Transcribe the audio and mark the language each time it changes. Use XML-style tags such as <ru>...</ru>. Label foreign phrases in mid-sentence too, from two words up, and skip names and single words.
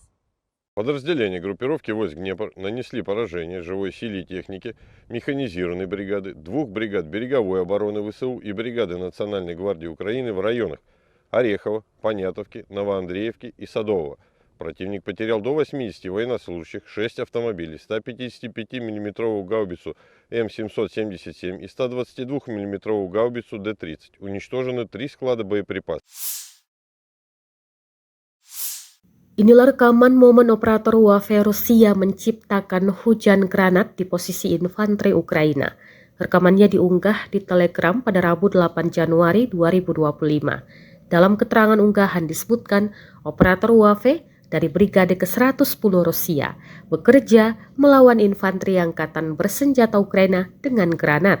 <ru>Подразделения группировки войск Днепр нанесли поражение живой силе и технике механизированной бригады, 2 бригад береговой обороны ВСУ и бригады Национальной гвардии Украины в районах Орехово, Понятовки, Новоандреевки и Садового. Противник потерял до 80 военнослужащих, 6 автомобилей, 155 мм гаубицу М777 и 122 мм гаубицу Д-30. Уничтожены 3 склада боеприпасов.</ru> <id>Inilah rekaman momen operator UAV Rusia menciptakan hujan granat di posisi infanteri Ukraina. Rekamannya diunggah di Telegram pada Rabu 8 Januari 2025. Dalam keterangan unggahan disebutkan operator UAV dari Brigade ke-110 Rusia bekerja melawan infanteri angkatan bersenjata Ukraina dengan granat.</id>